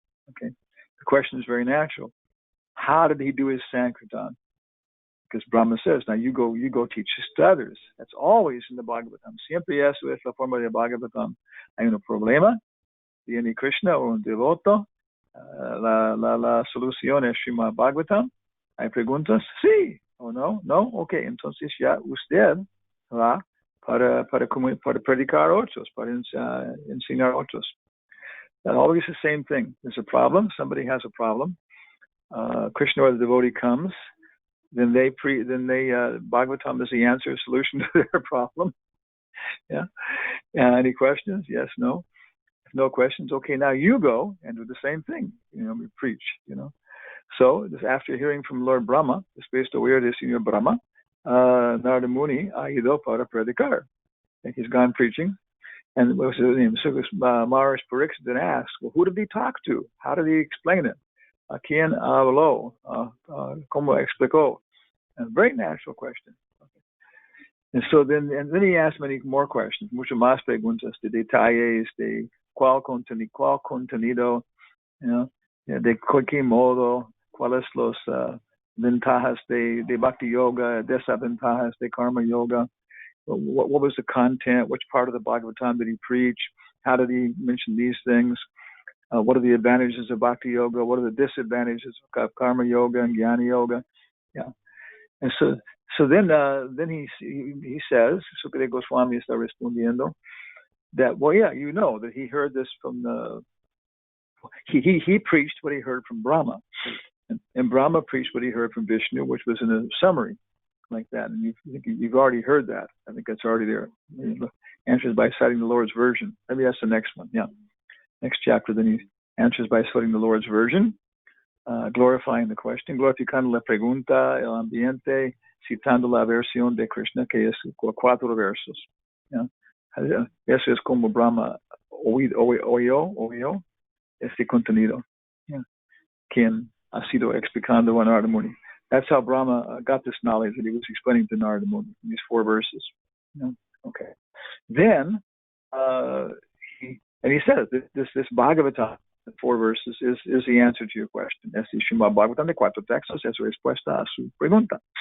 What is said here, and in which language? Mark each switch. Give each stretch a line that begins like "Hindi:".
English: Okay. The question is very natural. How did he do his Sankirtan? because Brahma says, now you go teach this to others. That's always in the Bhagavatam.
Spanish: Siempre eso es la forma de Bhagavatam. Hay un problema, viene Krishna o un devoto, la solución es Srimad Bhagavatam. Hay preguntas, sí o no, ok, entonces ya usted va para predicar a otros, para enseñar a otros.
English: That's always the same thing. There's a problem, somebody has a problem. Krishna or the devotee comes, then Bhagavatam is the answer, solution to their problem. Yeah. Any questions? Yes, no. If no questions, okay, now you go and do the same thing. We preach, So, this after hearing from Lord Brahma,
Spanish: después de oír del Señor Brahma, Narada Muni ha ido para predicar.
English: And he's gone preaching. And what was his name? So Maharaj Pariksit then asked, well, who did he talk to? How did he explain it?
Spanish: ¿A quién habló? ¿Cómo explicó?
English: A very natural question. Okay. And so then he asked many more questions,
Spanish: mucho más preguntas de detalles, de cuál contenido, de qué modo, cuáles los ventajas de bhakti yoga, desventajas de karma yoga.
English: What was the content? Which part of the Bhagavatam did he preach? How did he mention these things? What are the advantages of bhakti yoga? What are the disadvantages of karma yoga and jnana yoga? Yeah, and so then he says, Sukadeva Goswami
Spanish: está respondiendo
English: that that he heard this from he preached what he heard from Brahma, and Brahma preached what he heard from Vishnu, which was in a summary like that. And you've already heard that. I think that's already there. Answers by citing the Lord's version. Maybe that's the next one. Yeah. Next chapter, then he answers by citing the Lord's version, glorifying the question,
Spanish: glorificando la pregunta, el ambiente, citando la versión de Krishna, que es 4 versos.
English: Yeah.
Spanish: Eso es como Brahma oyó este contenido. Yeah. Quien ha sido explicando a Narada Muni.
English: That's how Brahma got this knowledge that he was explaining to Narada Muni in these 4 verses. Yeah. Okay. Then he says this Bhagavatam, the 4 verses, is the answer to your question.
Spanish: Es el Srimad Bhagavatam de 4 textos, es respuesta a su pregunta.